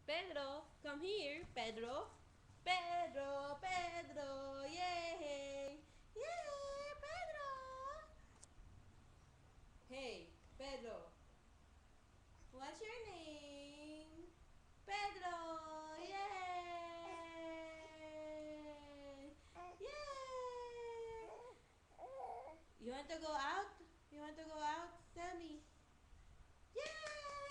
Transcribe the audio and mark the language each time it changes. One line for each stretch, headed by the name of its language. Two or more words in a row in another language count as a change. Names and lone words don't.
English: Pedro, come here. Pedro. Pedro, Pedro, yay! Yay, Pedro! Hey, Pedro. What's your name? Pedro, yay! Yay! You want to go out? You want to go out? Tell me. Yay!